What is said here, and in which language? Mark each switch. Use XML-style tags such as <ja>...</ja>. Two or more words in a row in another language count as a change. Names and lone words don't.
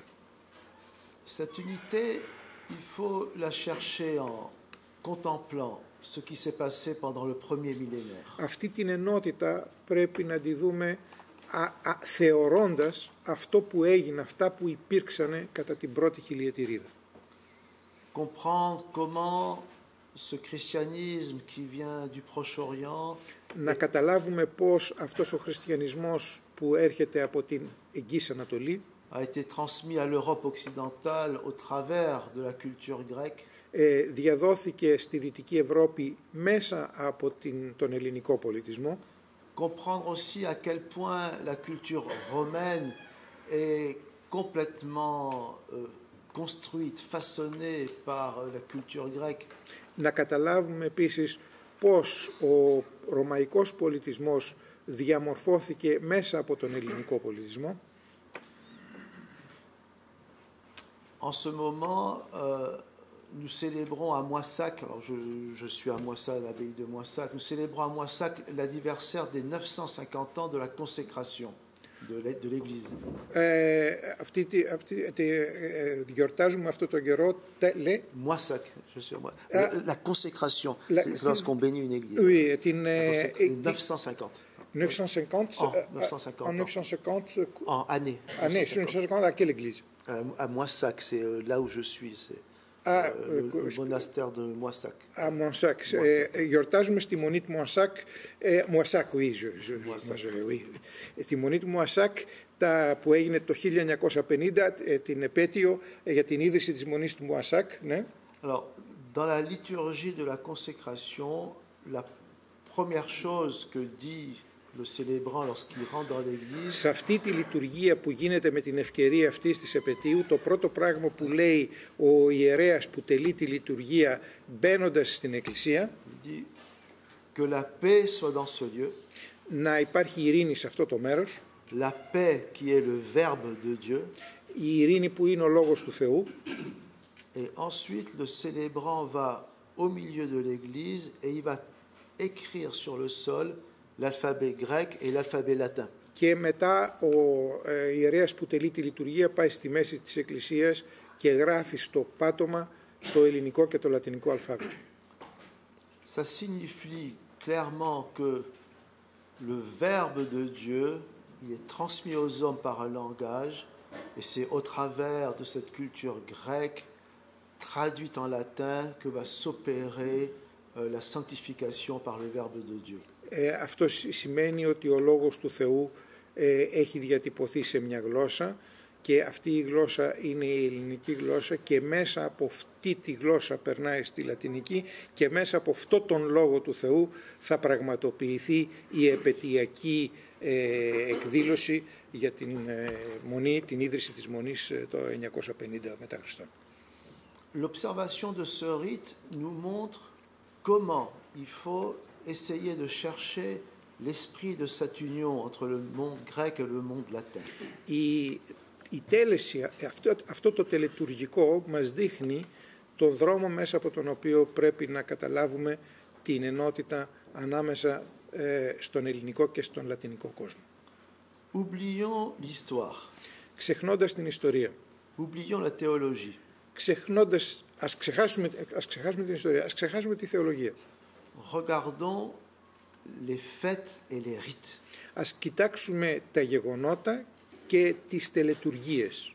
<fr>Cette unité, il faut la chercher en contemplant ce qui s'est passé pendant le premier millénaire.</fr> <el>Αυτή την ενότητα πρέπει να τη δούμε θεωρώντας αυτό που έγινε, αυτά που υπήρξανε κατά την πρώτη χιλιετηρίδα.</el> <fr>Comprendre comment ce christianisme qui vient du Proche-Orient</fr> <el>να καταλάβουμε πώς αυτός ο χριστιανισμός που έρχεται από την Εγγύης Ανατολή</el> <fr>a été transmis à l'Europe occidentale au travers de la culture grecque.</fr> <el>Διαδόθηκε στη Δυτική Ευρώπη μέσα από τον ελληνικό πολιτισμό.</el> <fr>Comprendre aussi à quel point la culture romaine est complètement construite, façonnée par la culture grecque.</fr> <el>Να καταλάβουμε επίσης πώς ο ρωμαϊκός πολιτισμός διαμορφώθηκε μέσα από τον ελληνικό πολιτισμό.</el> <fr>En ce moment, nous célébrons à Moissac, alors je suis à Moissac, à l'abbaye de Moissac, nous célébrons à Moissac l'anniversaire des 950 ans de la consécration de l'Église.</fr> <el>Διορτάζουμε αυτό το καιρό</el> <fr>Moissac, je suis à moi. La consécration, c'est lorsqu'on bénit une église. Oui, 950. 950 en 950 en année. Année 950 à quelle église? À Moissac, c'est là où je suis, c'est le monastère de Moissac. À Moissac.</fr> <el>Γιορτάζουμε στη μονή του Moissac.</el> <fr>Moissac, oui, oui.</fr> <el>Στη μονή του Moissac, που έγινε το 1950, την επέτειο για την ίδρυση της μονής του Moissac. Ναι.</el> <fr>Alors, dans la liturgie de la consécration, la première chose que dit le célébrant lorsqu'il rentre dans l'église.</fr> <el>Σε αυτή τη λειτουργία που γίνεται με την ευκαιρία αυτής της επετείου, το πρώτο πράγμα που λέει ο ιερέας που τελεί τη λειτουργία μπαίνοντας στην εκκλησία,</el> <fr>dit que la paix soit dans ce lieu.</fr> <el>Να υπάρχει ειρήνη σε αυτό το μέρος.</el> <fr>La paix qui est le verbe de Dieu.</fr> <el>Η ειρήνη που είναι ο λόγος του Θεού.</el> <fr>Et ensuite le célébrant va au milieu de l'église et il va écrire sur le sol l'alphabet grec et l'alphabet latin.</fr> <el>Και μετά ο ιερέας που τελεί τη λειτουργία πάει στη μέση της εκκλησίας και γράφει στο πάτωμα το ελληνικό και το λατινικό αλφάβητο.</el> <fr>Ça signifie clairement que le verbe de Dieu, il est transmis aux hommes par un langage et c'est au travers de cette culture grecque traduite en latin que va s'opérer la sanctification par le verbe de Dieu.</fr> <el>Αυτό σημαίνει ότι ο λόγος του Θεού έχει διατυπωθεί σε μια γλώσσα και αυτή η γλώσσα είναι η ελληνική γλώσσα και μέσα από αυτή τη γλώσσα περνάει στη λατινική και μέσα από αυτό τον λόγο του Θεού θα πραγματοποιηθεί η επετειακή εκδήλωση για την μονή, την ίδρυση της μονής το 950 μετά Χριστόν.</el> <fr>L'observation de ce rite nous montre comment il faut essayer de chercher l'esprit de cette union entre le monde grec et le monde latin.</fr> <el>Η τέλεση, αυτό το τελετουργικό μας δείχνει τον δρόμο μέσα από τον οποίο πρέπει να καταλάβουμε την ενότητα ανάμεσα στον ελληνικό και στον λατινικό κόσμο.</el> <fr>Oublions l'histoire.</fr> <el>Ξεχνώντας την ιστορία.</el> <fr>Oublions la théologie.</fr> <el>Ας ξεχάσουμε την ιστορία, ας ξεχάσουμε τη θεολογία.</el> <fr>Regardons les fêtes et les rites.</fr> <el>Ας κοιτάξουμε τα γεγονότα και τις τελετουργίες.</el>